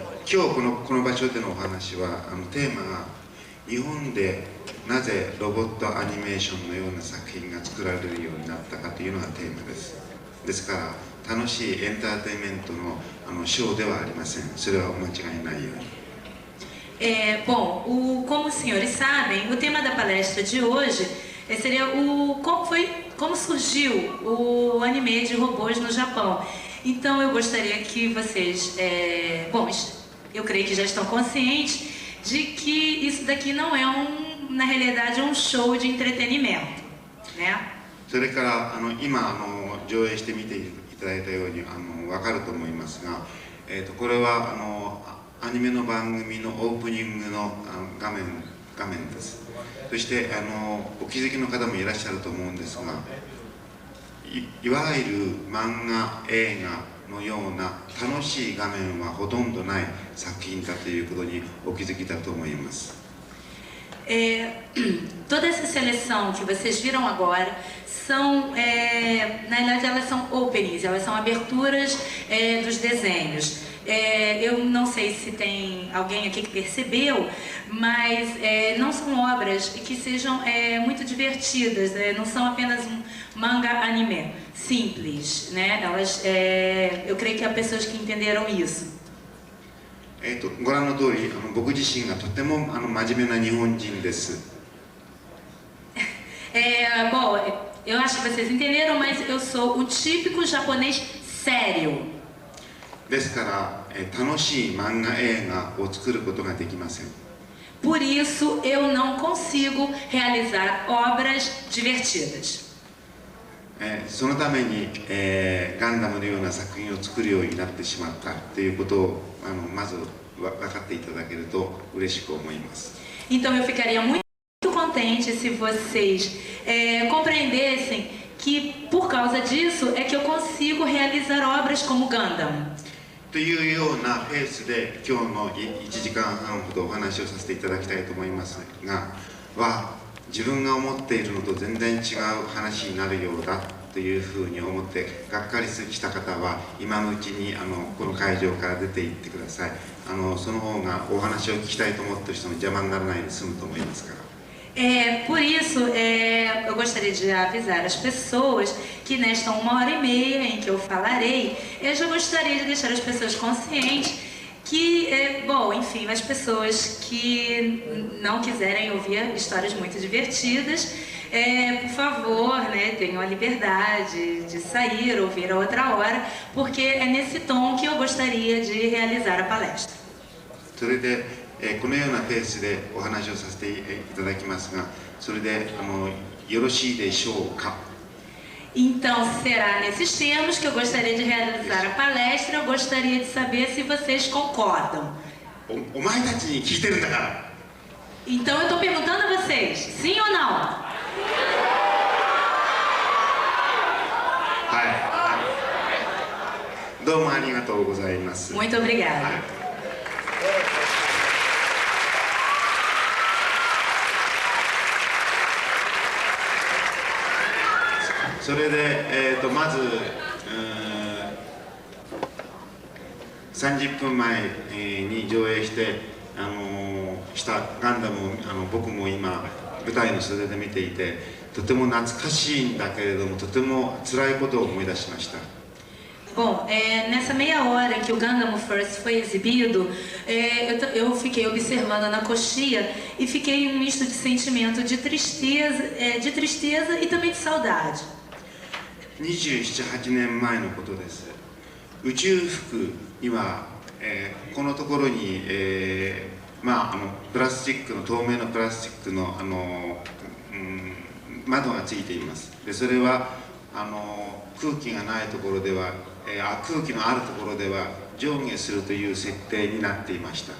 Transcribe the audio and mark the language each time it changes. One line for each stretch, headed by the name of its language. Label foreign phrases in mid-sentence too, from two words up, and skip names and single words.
Japanese: 今日この場所でのお話はテーマが日本でなぜロボットアニメーションのような作品が作られるようになったかというのがテーマです。ですから楽しいエンターテインメントのショーではありません。それはお間違いないように。
Portuguese: Bom, como os senhores sabem, o tema da palestra de hoje seria como surgiu o anime de robôs no Japão. Então eu gostaria que vocês, eu creio que já estão conscientes de que isso daqui não é na realidade um show de entretenimento, né?
Japanese: それから今上映してみていただいたように分かると思いますが、これはアニメの番組のオープニングの画面です。そしてお気づきの方もいらっしゃると思うんですが、いわゆる漫画映画のような楽しい画面はほとんどない作品だということにお気づきだと思います。
Portuguese: Toda essa seleção que vocês viram agora são, na realidade, elas são openings, elas são aberturas dos desenhos. Eu não sei se tem alguém aqui que percebeu, mas não são obras que sejam muito divertidas, não são apenas um manga anime simples, né? Elas, eu creio que há pessoas que entenderam isso.
Japanese: ご覧の通り僕自身がとても真面目な日本人です。
Portuguese: Bom, eu acho que vocês entenderam, mas eu sou o típico japonês sério.
Japanese: ですから楽しい漫画映画を作ることができません。
Portuguese: Por isso eu não consigo realizar obras divertidas.
Japanese: そのためにガンダムのような作品を作るようになってしまったということをまず分かっていただけると嬉しく思います。
Portuguese: Então eu ficaria muito contente se vocês compreendessem que por causa disso é que eu consigo realizar obras como Gundam.
Japanese: というようなペースで今日の1時間半ほどお話をさせていただきたいと思いますが、自分が思っているのと全然違う話になるようだというふうに思ってがっかりした方は今のうちにこの会場から出て行ってください。その方がお話を聞きたいと思っている人の邪魔にならないで済むと思いますから。
Portuguese: Por isso, eu gostaria de avisar as pessoas que nesta 1h30 em que eu falarei, eu já gostaria de deixar as pessoas conscientes que, bom, enfim, as pessoas que não quiserem ouvir histórias muito divertidas, por favor, né, tenham a liberdade de sair, ouvir a outra hora, porque é nesse tom que eu gostaria de realizar a palestra.
Japanese: それでこのようなペースでお話をさせていただきますが、それでよろしいでしょうか。
Portuguese: Então, será nesses termos que eu gostaria de realizar a palestra. Eu gostaria de saber se vocês concordam.
Japanese: お前たちに聞いてるんだから。
Portuguese: Então, eu estou perguntando a vocês, sim ou não?
Japanese: はい。どうもありがとうございます。
Portuguese: Muito obrigada.
Japanese: それで、まず、30分前に上映したガンダムを僕も今舞台の袖で見ていてとても懐かしいんだけれどもとても辛いことを思い出しました。
Portuguese: Bom, nessa meia hora em que o Gundam First foi exibido, eu fiquei observando na coxia e fiquei em um misto de sentimento de tristeza e também de saudade.
Japanese: 27、8 年前のことです。宇宙服には、このところに、プラスチックの透明なプラスチックの、窓がついています。でそれは空気がないところでは、空気のあるところでは上下するという設定になっていました。